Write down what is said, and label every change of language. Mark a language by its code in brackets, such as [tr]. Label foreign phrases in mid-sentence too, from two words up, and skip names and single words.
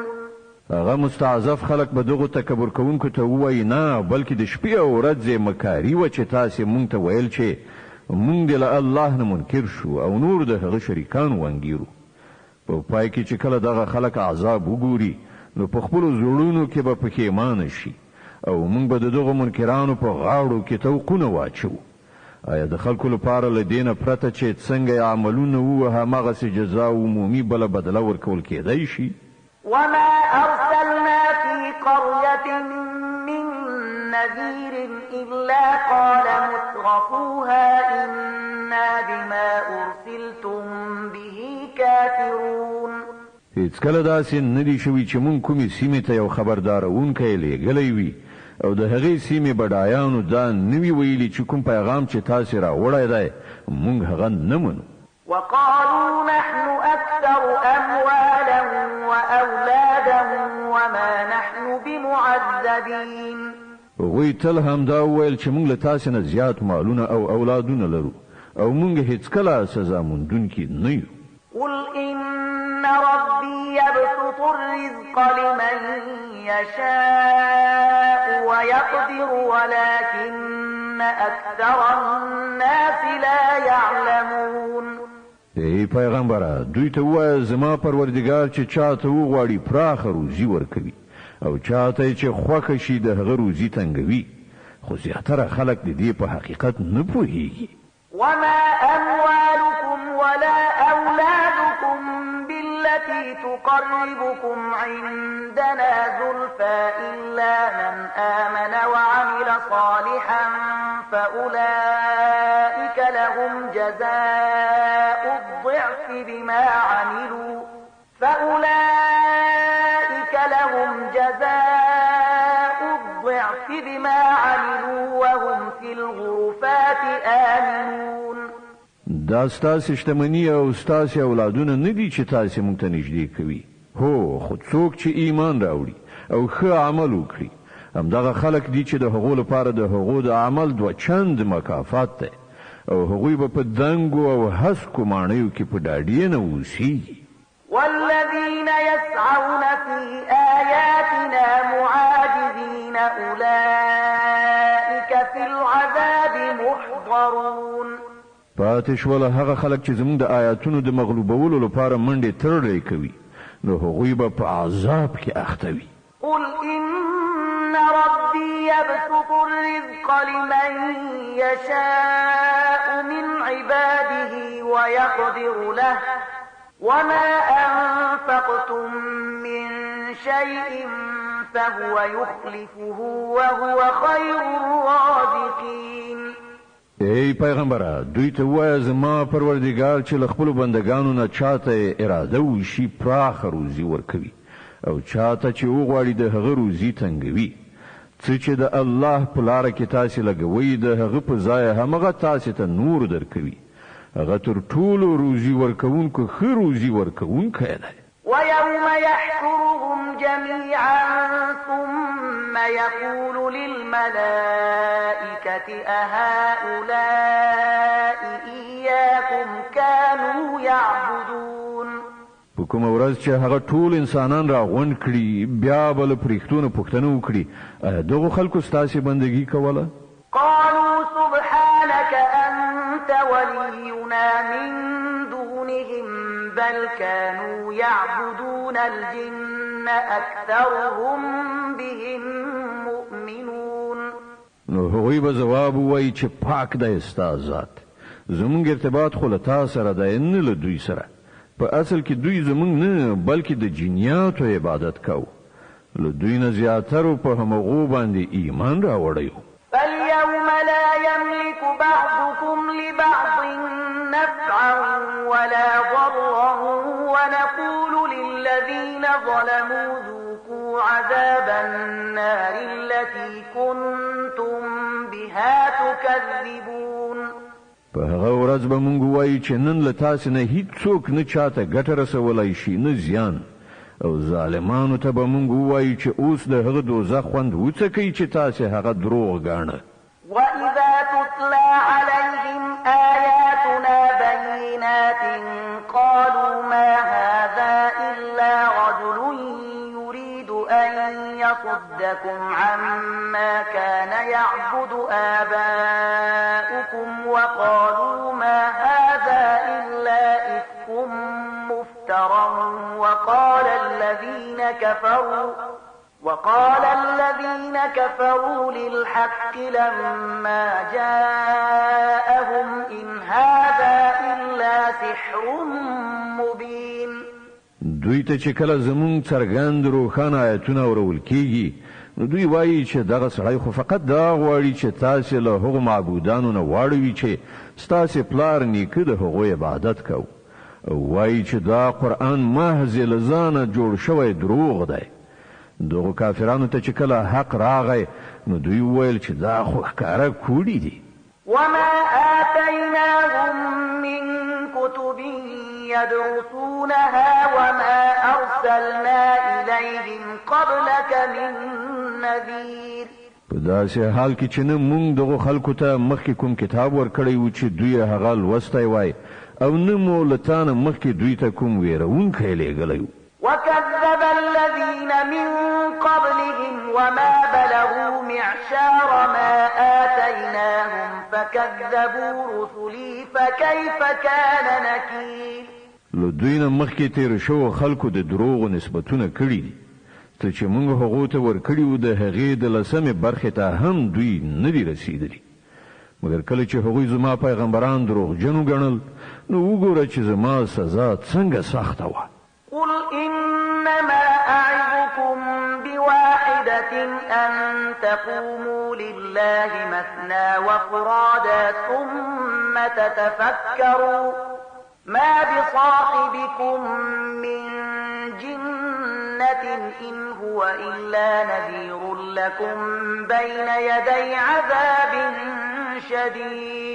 [ps] هغه مستعذف خلق به دغه تکبر کوونکو ته وایي نه بلکې د شپې او ورځې مکاري و چې تاسې مونږ ته ویل چې مونږ د الله نه منکر شو او نور د هغه شریکان وانګیرو. په پای کې چې کله دغه خلک عذاب وګوري نو په خپلو زړونو کې به پښیمانه شي او موږ به د دغه منکرانو په غاړو کې توقونه واچو. آیا د خلکو لپاره له دې نه پرته چې څنګه عملونه وو هماغسې جزا عمومي بله بدله ورکول کېدی شي؟ [ar] وما أرسلنا في قرية من نذير إلا قال مترفوها إنا بما أرسلتم به كافرون. [ps] هیڅ کله داسې نه دي شوي چې مونږ کومې سیمې ته یو خبردارونکی لیږلی وي او د هغې سیمې بډایانو دا نه وي ویلي چې کوم پیغام چې تاسې راوړی دی مونږ هغه نه منو. [ar] وقالوا نحن أكثر أموالا وأولادا وما نحن بمعذبين. [ps] هغوی تل همدا وویل چې مونږ له تاسې نه زیات مالونه او اولادونه لرو او مونږ هیڅکله سزا موندونکي نه یو. [ar] قل إن ربي يبسط الرزق لمن يشاء ويقدر ولكن أكثر الناس لا يعلمون. [ps] ای پیغمبره دوی ته ووایه زما پروردګار چې چاته وغواړي پراخه روزي ورکوي او چاته چې خوښه شي د هغه روزي تنګوي خو زیاتره خلک د دې په حقیقت نه پوهیږي. [ar] وما أموالكم ولا أولادكم بالتي تقربكم عندنا زلفى إلا من آمن وعمل صالحا فأولئك لهم جزاء الضعف بما عملوا وهم في الغرفات آمنون. [ps] دا ستاسې شتمني او ستاسې اولادونه نه دي چې تاسې موږ ته نږدې کوي. هو خو څوک چې ایمان راوړي او ښه عمل وکړي همدغه خلک دي چې د هغو لپاره د هغو د عمل دوه چند مکافات دی او هغوی به په دنګو او هسکو ماڼیو کې په ډاډې نه اوسیږي. [ar] والذين يسعون في آياتنا معاجزين أولئك في العذاب محضرون. [ps] پاتې شول هغه خلک چې زموږ د آیاتونو د مغلوبولو لپاره منډې ترړې کوي نو هغوی به په عذاب کې اخته وي. [ar] قل إن ربي يبسط الرزق لمن يشاء من عباده ويقدر له وما أنفقتم من شيء فهو يخلفه وهو خير الرازقين. [ps] ای پیغمبره دوی ته وایه زما پروردګار چې له خپلو بندګانو نه چاته اراده وشي پراخه روزي ورکوي او چاته چې وغواړي د هغه روزي تنګوي څه چې د الله په لاره کې تاسو لګوي د هغه په ځای همغه تاسو ته نور درکوي هغه تر ټولو روزي ورکوونکو ښه روزي ورکوونکی دی [ar] ويوم يحشرهم جميعا ثم يقول للملائكة أهؤلاء إياكم كانوا يعبدون [ps] په کومه ورځ چې هغه ټول انسانان راغونډ کړي بیا به له پرښتونو پوښتنه وکړي دغه خلکو ستاسې بندګي کوله [ar] قالوا سبحانك أنت ولينا من دونهم بل كانوا يعبدون الجن أكثرهم بهم مؤمنون [ps] نو هغوی به ځواب ووایي چې پاک دی ستا ذات زموږ ارتباط خو له تا سره دی نه له دوی سره په اصل کې دوی زموږ نه بلکې د جنیاتو عبادت کوو له دوی نه زیاترو په همغو باندې ایمان راوړی [ar] فاليوم لا يملك بعضكم لبعض نفعا ولا ضرا ونقول للذين ظلموا ذوقوا عذاب النار التي كنتم بها تكذبون [ps] په هغه ورځ به مونږ وایو چې نن له تاسو نه هیڅوک نه چاته ګټه رسولای شي نه زیان او ظالمانو ته به مونږ وایو چې اوس د هغه دوزخ خوند وڅکئ چې تاسو هغه دروغ ګاڼه [ar] وإذا تتلى عليهم آياتنا بينات قالوا ما هذا إلا رجل يريد أن يصدكم عما كان يعبد آباؤكم وقالوا ما هذا إلا إفك مفترى وقال الذين كفروا للحق لما جاءهم إن هذا إلا سحر مبين [ps] دوی ته چې کله زمون څرګند روښانه آیتونه اورول کیږي نو دوی وایي چې دغه سړی خو فقط دا غواړي چې تاسو له هغو معبودانو نه واړوي چې ستاسو پلار نیکه د هغو عبادت کوي او وایي چې دا قرآن محض له ځانه جوړ شوی دروغ دی دغه کافرانو ته چې کله حق راغی نو دوی ویل چې دا خو ښکاره کوډي دي [ar] وما آتيناهم من كتب يدرسونها وما أرسلنا إليهم قبلك من نذير [ps] په داسې حال کې چې نه مونږ دغه خلکو ته مخکې کوم کتاب ورکړی و چې دوی هغه لوستی وای او نه مو له تا نه مخکې دوی ته کوم ویرونکی لیږلی [ar] وكذب الذين من قبلهم وما بلغوا معشار ما آتيناهم فكذبوا رسلي فكيف كان نكير [ps] له دوی نه مخکې تیر شو خلکو د دروغو نسبتونه کړي دي ته چې موږ هغو ته ورکړي وو د هغې د لسمې برخې ته هم دوی نه دي رسېدلي مګر کله چې هغوی زما پیغمبران دروغجن وګڼل نو وګوره چې زما سزا څنګه سخته وه [ar] قل إنما أعظكم بواحدة أن تقوموا لله مثنى وفرادا ثم تتفكروا ما بصاحبكم من جنة إن هو إلا نذير لكم بين يدي عذاب شديد